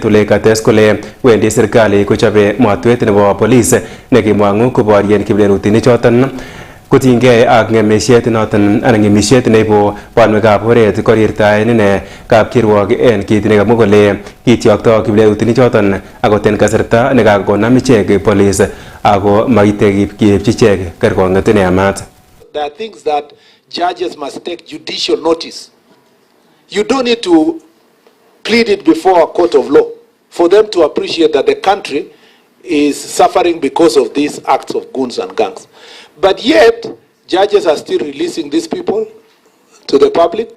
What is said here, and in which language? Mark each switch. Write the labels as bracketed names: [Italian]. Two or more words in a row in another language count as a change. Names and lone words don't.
[Kalenjin] Ole kates kole wendi serikali kochobe matwet nebo police nekimwang'u koborien kiplerutinik choton kotinygei ak ng'emisiet noton anan ng'emisiet neibu banwekab oret. Korirtaen ine kapkirwok en kit nekamwa kole kityokto kiplerutinik choton akot en kasarta nekakonam ichek police ako maite keipchi ichek kerkong'et neyamat. [English] There are things that judges must take judicial notice. You don't need to plead it before a court of law for them to appreciate that the country is suffering because of these acts of goons and gangs. But yet, judges are still releasing these people to the public.